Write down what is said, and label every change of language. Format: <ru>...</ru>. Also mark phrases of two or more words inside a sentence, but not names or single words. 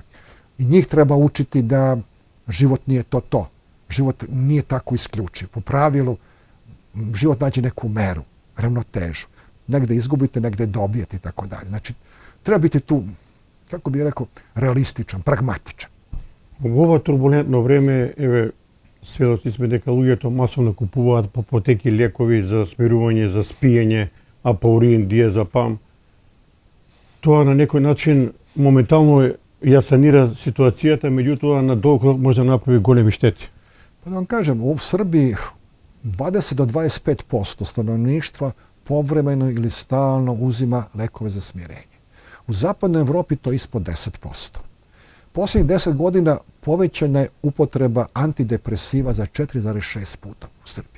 <sr>I njih treba učiti da život nije to. Život nije tako isključiv. Po pravilu, život nađe neku meru, ravnotežu. Negde izgubite, negde dobijete i tako dalje. Znači, treba biti tu, kako bih rekao, realističan, pragmatičan.</sr> <mk>U ова турбулентно време, сведоци сме дека луѓето масовно купуваат по апотеки лекови за смирување, за спиење, апаурин, диазепам. Тоа на некој начин моментално ја санира ситуацијата, меѓутоа на долг рок може да направи големи штети.</mk> <sr>Pa da vam kažem, u Srbiji 20 do 25% stanovništva povremeno ili stalno uzima lekove za smirenje. U zapadnoj Evropi to je ispod 10%. Posljednjih 10 godina povećana je upotreba antidepresiva za 4,6 puta u Srbiji.</sr>